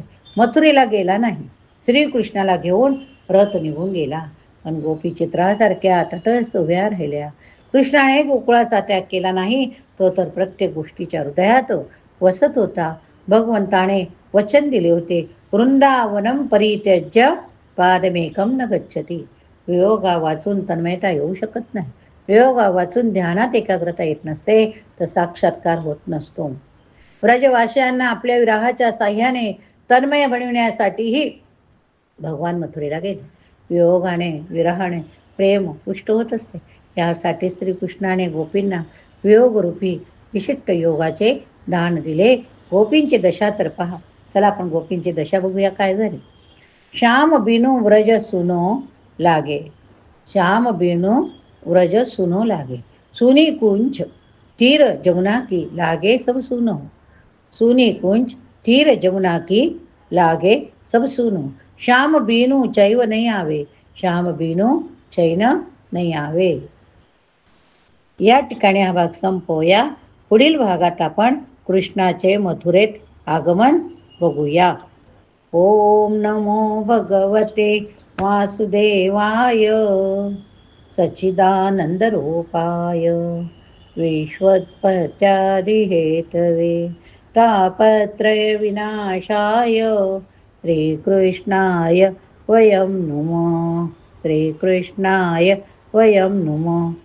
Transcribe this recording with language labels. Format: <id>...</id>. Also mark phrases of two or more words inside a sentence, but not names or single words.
<mr>मथुरेला गेला नाही. श्रीकृष्णाला घेऊन रथ निघून गेला. पण गोपी चित्रासारख्या तटस्थ उभ्या राहिल्या. कृष्णाने गोकुळाचा त्याग केला नाही. तो तर प्रत्येक गोष्टीच्या हृदयात वसत होता. भगवंताने वचन दिले होते,</mr> <sa>वृंदावनम परित्यज्य पादमेकम न गच्छती.</sa> <mr>वियोगा वाचून तन्मयता येऊ शकत नाही. वियोगा वाचून ध्यानात एकाग्रता येत नसते, तर साक्षात्कार होत नसतो. व्रजवासियांना आपल्या विराहाच्या साह्याने तन्मय बनविण्यासाठीही भगवान मथुरेला गेले. वियोगाने विरहाने प्रेम पुष्ट होत असते. यासाठी श्रीकृष्णाने गोपींना वियोगरूपी विशिष्ट योगाचे दान दिले. गोपींची दशा तर पहा. चला आपण गोपींची दशा बघूया काय झाली.</mr> <bra>श्याम बिनु व्रज सुनो लागे, श्याम बिनु व्रज सुनो लागे, सुनी कुंज तीर जमुना की लागे सब सुनो, सुनी कुंज तीर जमुना की लागे सब सुनो, श्याम बीनू चैव नहीं आवे, श्याम बीनू चैन नाही आवे.</bra> <mr>या ठिकाणी हा भाग संपवूया. पुढील भागात आपण कृष्णाचे मथुरेत आगमन बघूया.</mr> <sa>ओम नमो भगवते वासुदेवाय सच्चिदानंद रूपाय विश्वोत्पत्त्यादिहेतवे तापत्रय विनाशाय श्रीकृष्णाय वयं नुमः, श्रीकृष्णाय वयं नुमः.</sa>